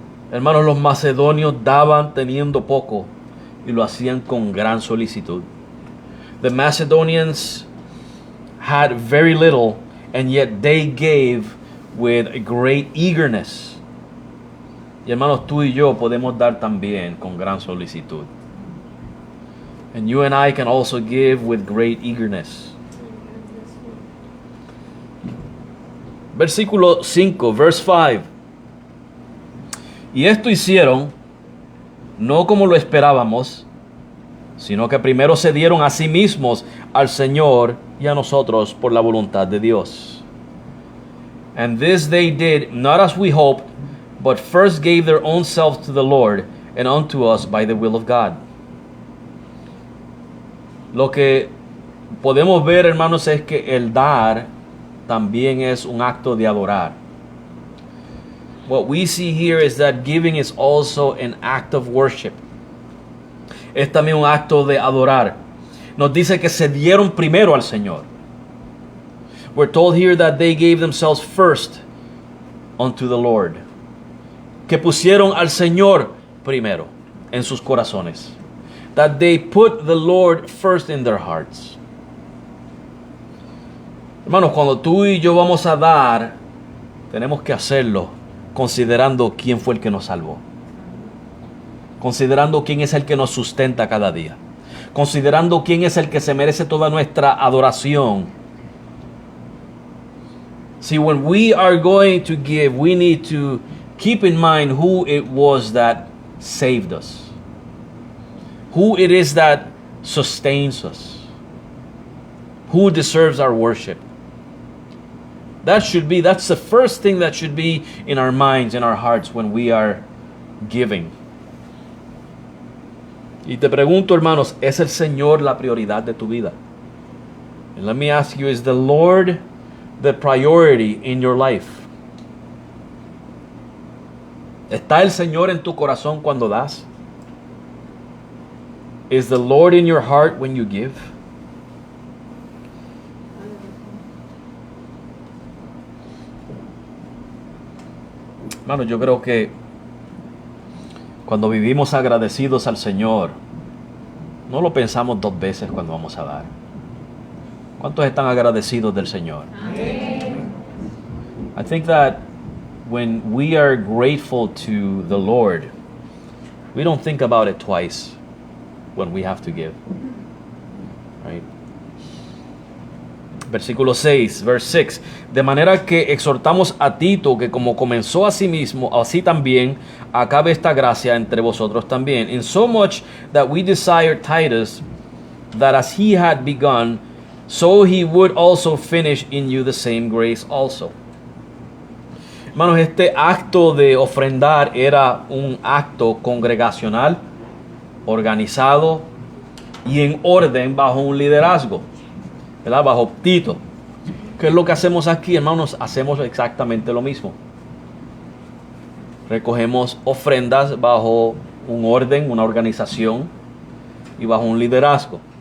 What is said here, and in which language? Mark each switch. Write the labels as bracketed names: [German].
[Spanish] Hermanos, los macedonios daban teniendo poco y lo hacían con gran solicitud. [English] The Macedonians had very little and yet they gave with a great eagerness. [Spanish] Y hermanos, tú y yo podemos dar también con gran solicitud. [English] And you and I can also give with great eagerness. [Spanish] Versículo 5, [English] verse 5. [Spanish] Y esto hicieron, no como lo esperábamos, sino que primero se dieron a sí mismos al Señor y a nosotros por la voluntad de Dios. [English] And this they did, not as we hoped, but first gave their own selves to the Lord and unto us by the will of God. [Spanish] Lo que podemos ver, hermanos, es que el dar también es un acto de adorar. [English] What we see here is that giving is also an act of worship. [Spanish] Es también un acto de adorar. Nos dice que se dieron primero al Señor. [English] We're told here that they gave themselves first unto the Lord. [Spanish] Que pusieron al Señor primero en sus corazones. [English] That they put the Lord first in their hearts. [Spanish] Hermanos, cuando tú y yo vamos a dar, tenemos que hacerlo considerando quién fue el que nos salvó. Considerando quién es el que nos sustenta cada día. Considerando quién es el que se merece toda nuestra adoración. [English] See, when we are going to give, we need to keep in mind who it was that saved us. Who it is that sustains us. Who deserves our worship. That's the first thing that should be in our minds, in our hearts when we are giving. [Spanish] Y te pregunto, hermanos, ¿es el Señor la prioridad de tu vida? [English] And let me ask you, is the Lord the priority in your life? [Spanish] ¿Está el Señor en tu corazón cuando das? [English] Is the Lord in your heart when you give? [Spanish] Hermano, yo creo que cuando vivimos agradecidos al Señor, no lo pensamos dos veces cuando vamos a dar. ¿Cuántos están agradecidos del Señor? [English] I think that when we are grateful to the Lord, we don't think about it twice when we have to give. Right? [Spanish] Versículo 6, [English] verse 6. [Spanish] De manera que exhortamos a Tito que como comenzó a sí mismo, así también acabe esta gracia entre vosotros también. [English] In so much that we desire Titus, that as he had begun, so he would also finish in you the same grace also. [Spanish] Hermanos, este acto de ofrendar era un acto congregacional, organizado y en orden bajo un liderazgo, ¿verdad? Bajo Tito. ¿Qué es lo que hacemos aquí, hermanos? Hacemos exactamente lo mismo. Recogemos ofrendas bajo un orden, una organización y bajo un liderazgo.